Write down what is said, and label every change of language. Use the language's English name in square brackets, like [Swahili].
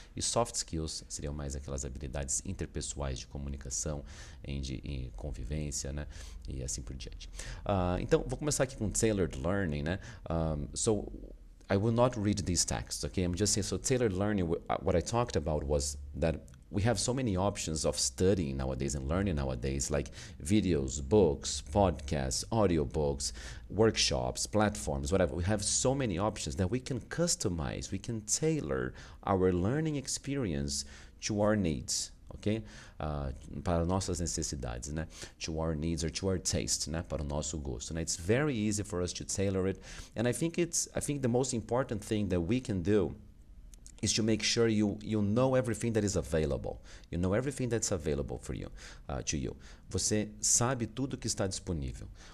[Portuguese] E soft skills seriam mais aquelas habilidades interpessoais de comunicação, em convivência, né? E assim por diante. Então, vou começar aqui com tailored learning, né? [English] So, I will not read these texts, okay? I'm just saying, so tailored learning, what I talked about was that we have so many options of studying nowadays and learning nowadays, like videos, books, podcasts, audiobooks, workshops, platforms, whatever. We have so many options that we can customize, we can tailor our learning experience to our needs. Ok? [Portuguese] Para nossas necessidades, né? [English] To our needs or to our taste, né? [Portuguese] Para o nosso gosto, [English] né? It's very easy for us to tailor it, and I think the most important thing that we can do is to make sure you know everything that is available. You know everything that's available for you, to you. [Portuguese] Você sabe tudo que está disponível.